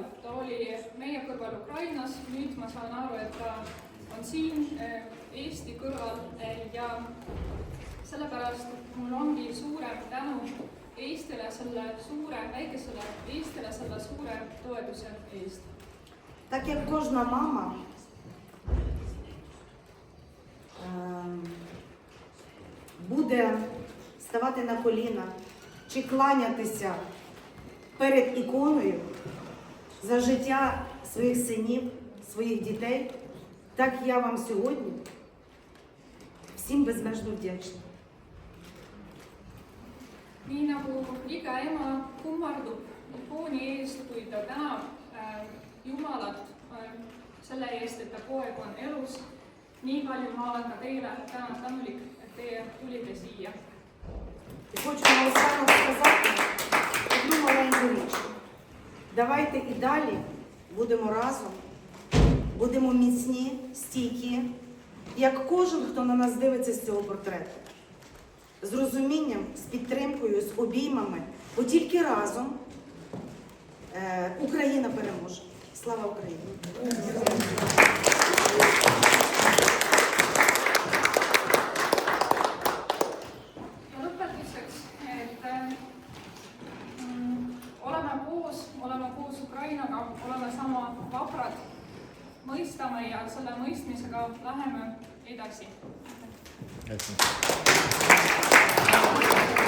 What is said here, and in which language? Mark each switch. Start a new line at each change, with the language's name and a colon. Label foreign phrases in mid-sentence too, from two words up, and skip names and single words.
Estonian: Ta oli meie kõrval Ukrainas, nüüd ma saan aru, et ta on siin Eesti kõrval ja sellepärast mul ongi suurem tänu Eestile, selle suure, väikesele Eestile selle suure toetuse eest.
Ukrainian: Так як кожна мама буде ставати на коліна чи кланятися перед іконою за життя своїх синів, своїх дітей, так я вам сьогодні всім безмежно вдячна.
Estonian: Nii nagu iga ema kummardub ikooni eest, kui ta tänab Jumalat selle eest, et ta poeg on elus, nii palju ma olen ka teile tänulik, et teie tulite siia.
Ukrainian: І хочу наостанок сказати одну маленьку річ. Давайте і далі будемо разом, будемо міцні, стійкі, як кожен, хто на нас дивиться з цього портрету. З розумінням, з підтримкою, з обіймами, бо тільки разом Україна переможе. Слава Україні!
Estonian: oleme koos Ukrainaga, oleme sama vaprad, mõistame ja selle mõistmisega läheme edasi.